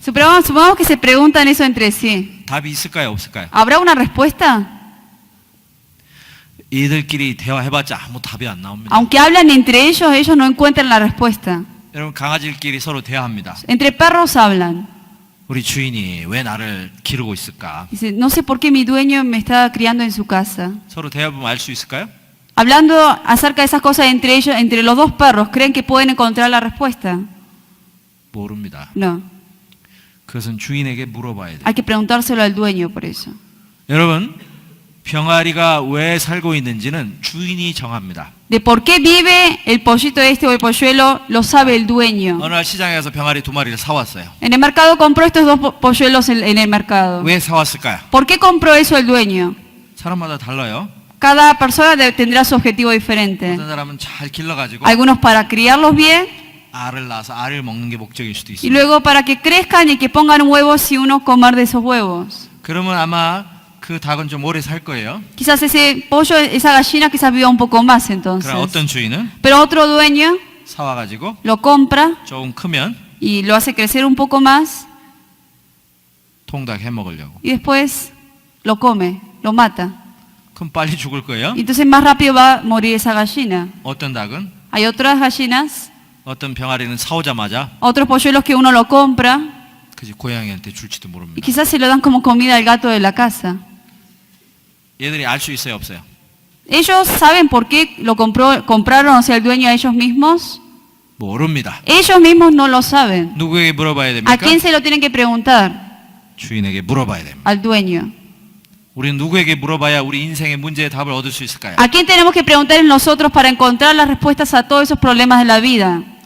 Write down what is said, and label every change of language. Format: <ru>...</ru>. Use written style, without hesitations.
<es>Supongamos que se preguntan eso entre sí.</es> <ko>답이 있을까요? 없을까요?</ko> <es>¿Habrá una respuesta?</es> <ko>이들끼리 대화해봤자 아무 답이 안 나옵니다.</ko> <es>Aunque hablan entre ellos no encuentran la respuesta.</es> <ko>여러분 강아지들끼리 서로 대화합니다.</ko> <es>Entre perros hablan.</es> <ko>우리 주인이 왜 나를 기르고 있을까?</ko> <es>Dice, no sé por qué mi dueño me está criando en su casa.</es> <ko>서로 대화해보면 알 수 있을까요?</ko> <es>Hablando acerca de esas cosas entre ellos, entre los dos perros, ¿creen que pueden encontrar la respuesta?</es> <ko>모릅니다.</ko> <es>No.</es> <ko>그것은 주인에게 물어봐야 돼요.</ko> <es>Hay que preguntárselo al dueño por eso.</es> <ko>여러분 병아리가 왜 살고 있는지는 주인이 정합니다.</ko> <es>De por qué vive el pollito este o el polluelo, lo sabe el dueño.</es> <ko>어느 날 시장에 가서 병아리 2마리를 사왔어요.</ko> <es>En el mercado compró estos dos polluelos en el mercado.</es> <ko>왜 사왔을까요?</ko> <es>¿Por qué compró eso el dueño?</es> <ko>사람마다 달라요.</ko> <es>Cada persona tendrá su objetivo diferente.</es> <ko>어떤 사람은 잘 길러가지고</ko> <es>Algunos para criarlos bien</es> <ko>알을 낳아서 알을 먹는 게 목적일 수도</ko> <es>y</es> <ko>있습니다.</ko> <es>luego para que crezcan y que pongan huevos y uno comer de esos huevos.</es> <ko>그러면 아마 그 닭은 좀 오래 살 거예요.</ko> <es>Quizás ese pollo, esa gallina quizás viva un poco más entonces.</es> <ko>그럼 어떤 주인은</ko> <es>Pero otro dueño</es> <ko>사와가지고</ko> <es>lo compra</es> <ko>조금 크면</ko> <es>y lo hace crecer un poco más</es> <ko>통닭 해 먹으려고.</ko> <es>y después lo come, lo mata.</es> <ko>그럼 빨리 죽을 거예요.</ko> <es>Y entonces más rápido va a morir esa gallina.</es> <ko>어떤 닭은</ko> <es>Hay otras gallinas,</es> <ko>어떤 병아리는 사오자마자</ko> <es>otros polluelos que uno lo compra</es> <ko>그지 고양이한테 줄지도</ko> <es>y</es> <ko>모릅니다.</ko> <es>quizás se lo dan como comida al gato de la casa.</es> <ko>얘들이 알 수 있어요, 없어요?</ko> <es>¿Ellos saben por qué lo compraron, o sea, el dueño a ellos mismos?</es> <ko>모릅니다.</ko> <es>Ellos mismos no lo saben.</es> <ko>누구에게 물어봐야</ko> <es>¿A</es> <ko>됩니까?</ko> <es>quién se lo tienen que preguntar?</es> <ko>주인에게 물어봐야 됩니다.</ko> <es>Al dueño.</es> <ko>우리는 누구에게 물어봐야 우리 인생의 문제의 답을 얻을 수 있을까요?</ko> <es>¿A quién tenemos que preguntar nosotros para encontrar las respuestas a todos esos problemas de la vida?</es>